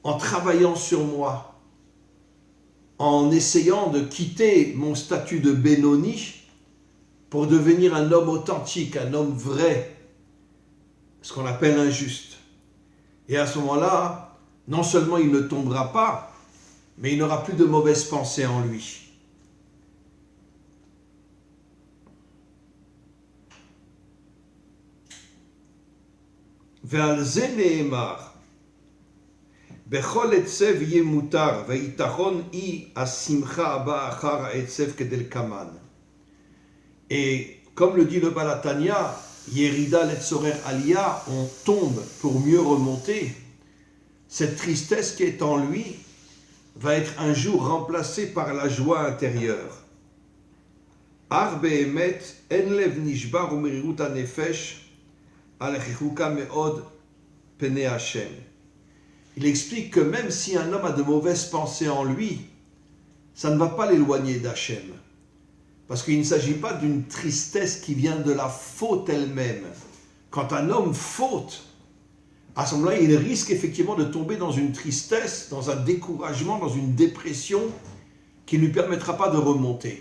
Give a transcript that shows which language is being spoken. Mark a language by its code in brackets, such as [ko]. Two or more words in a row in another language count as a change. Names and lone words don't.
[fr] en travaillant sur moi, en essayant de quitter mon statut de Benoni pour devenir un homme authentique, un homme vrai, ce qu'on appelle un juste. Et à ce moment-là, non seulement il ne tombera pas, mais il n'aura plus de mauvaises pensées en lui. [he] ועל זה נאמר, בכל עצב יהיה מותר, והיתרון היא השמחה הבאה אחר העצב כדלקמן. [fr] Et comme le dit le Baal HaTanya, [he] ירידה לצורך עלייה, [fr] on tombe pour mieux remonter. Cette tristesse qui est en lui va être un jour remplacée par la joie intérieure. [he] אך באמת אין לב נשבר ומרירות הנפש על ריחוקו מאד פני ה. [fr] Il explique que même si un homme a de mauvaises pensées en lui, ça ne va pas l'éloigner d'Hachem. Parce qu'il ne s'agit pas d'une tristesse qui vient de la faute elle-même. Quand un homme faute, à ce moment-là, il risque effectivement de tomber dans une tristesse, dans un découragement, dans une dépression qui ne lui permettra pas de remonter.